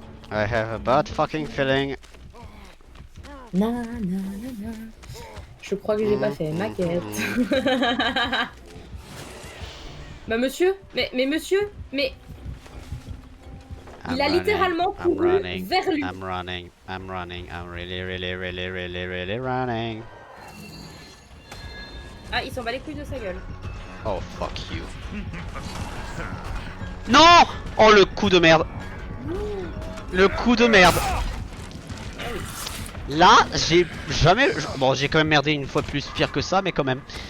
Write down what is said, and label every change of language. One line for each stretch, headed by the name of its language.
English: I have a bad fucking feeling. Na, na, na, na.
French: Je crois que j'ai pas fait ma quête. Bah monsieur, mais monsieur, mais il a littéralement couru vers lui.
English: I'm running, I'm really running.
French: Ah, il s'en bat les couilles de sa gueule.
English: Oh fuck you.
French: Non! Oh le coup de merde. Le coup de merde. Là, j'ai jamais... Bon, j'ai quand même merdé une fois plus pire que ça, mais quand même.